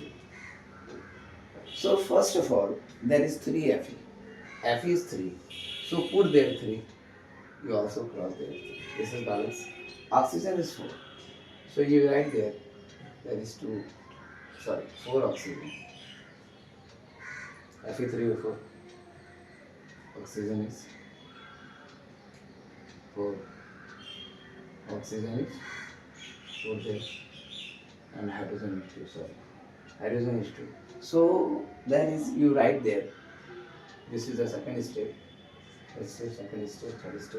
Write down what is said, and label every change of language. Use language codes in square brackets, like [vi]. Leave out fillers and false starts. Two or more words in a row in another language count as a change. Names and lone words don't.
[en] So first of all, there is 3 Fe. Fe is 3. So put there 3. You also cross there 3. This is balance. Oxygen is 4. So you write there is 4 oxygen. Fe3O4. Oxygen is 4. Oxygen is 4 there. And hydrogen is 2. Hydrogen is 2. So that is, you write there. This is the second step. Second step, third step.